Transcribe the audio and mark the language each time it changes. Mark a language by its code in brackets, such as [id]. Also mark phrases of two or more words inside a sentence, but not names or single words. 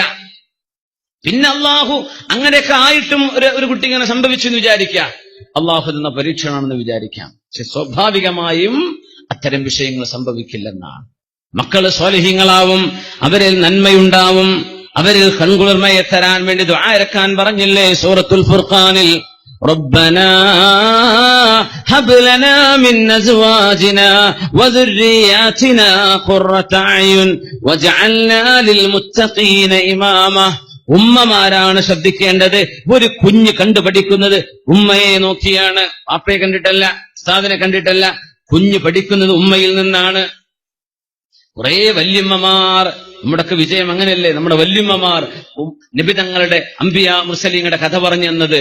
[ml] പിന്നെ അള്ളാഹു അങ്ങനെയൊക്കെ ആയിട്ടും ഒരു കുട്ടി ഇങ്ങനെ സംഭവിച്ചു എന്ന് വിചാരിക്കാം, അള്ളാഹു തന്ന പരീക്ഷണമാണെന്ന് വിചാരിക്കാം. പക്ഷെ സ്വാഭാവികമായും അത്തരം വിഷയങ്ങൾ സംഭവിക്കില്ലെന്നാണ്. മക്കള് സ്വാലിഹീങ്ങളാവും, അവരിൽ നന്മയുണ്ടാവും, അവരിൽ കൺകുളിർമയെ തരാൻ വേണ്ടി ദുആ ഇറക്കാൻ പറഞ്ഞില്ലേ സൂറത്തുൽ ഫുർഖാനിൽ, [ar] ربنا هب لنا من أزواجنا وذرياتنا قرة أعين واجعلنا للمتقين إماما. [ml] ഉമ്മമാരാണ് ശ്രദ്ധിക്കേണ്ടത്. ഒരു കുഞ്ഞ് കണ്ടുപഠിക്കുന്നത് ഉമ്മയെ നോക്കിയാണ്, പാപ്പയെ കണ്ടിട്ടല്ല, ഉസ്താദിനെ കണ്ടിട്ടല്ല. കുഞ്ഞ് പഠിക്കുന്നത് ഉമ്മയിൽ നിന്നാണ്. കുറെ വല്യമ്മമാർ, നമ്മുടെയൊക്കെ വിജയം അങ്ങനെയല്ലേ, നമ്മുടെ വല്യമ്മമാർ നബി തങ്ങളുടെ അംബിയ മുർസലീങ്ങളുടെ കഥ പറഞ്ഞു തന്നത്.